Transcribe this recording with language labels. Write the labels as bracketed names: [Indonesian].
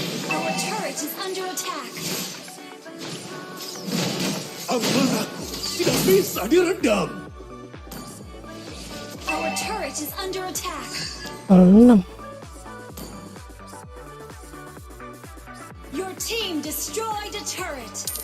[English] Our turret is under attack. [Indonesian] Amarahku tidak bisa diredam. [English] Our turret is under attack. 6. Your team destroyed a turret.